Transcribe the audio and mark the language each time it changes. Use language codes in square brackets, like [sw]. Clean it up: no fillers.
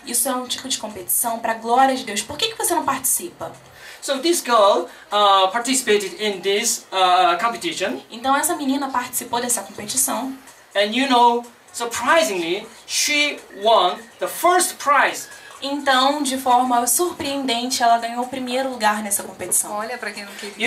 [pt] Isso é um tipo de competição para a glória de Deus. Por que você não participa? [en] So this girl participated in this competition. [pt] Então essa menina participou dessa competição. [en] And you know, surprisingly, she won the first prize. [pt] Então, de forma surpreendente, ela ganhou o primeiro lugar nessa competição. Olha, para quem não queria.